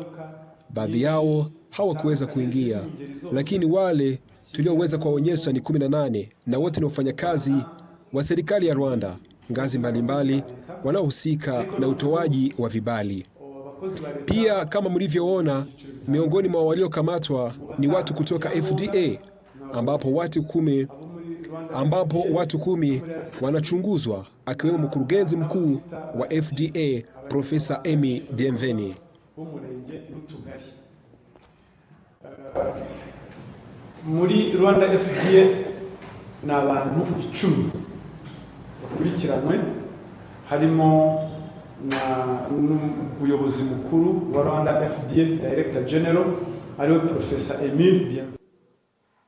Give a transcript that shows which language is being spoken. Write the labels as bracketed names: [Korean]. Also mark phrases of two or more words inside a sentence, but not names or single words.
[Swahili] Baadhi yao hawakuweza kuingia, lakini wale tulioweza kuwaonyesha ni 18 na wote ni wafanyakazi wa serikali ya Rwanda, ngazi mbalimbali, wanaohusika na utoaji wa vibali. Pia kama mlivyoona, miongoni mwa waliokamatwa ni watu kutoka FDA ambapo watu 10 wanachunguzwa, akiwemo mkurugenzi mkuu wa FDA Profesa Emile Bienvenue. [Kinyarwanda] Muri Rwanda FDA ni abantu 10 bakurikiranwe, harimo n'umuyobozi mukuru wa Rwanda FDA [English] Director General [Kinyarwanda] ariwe Profesa Emile Bienvenue.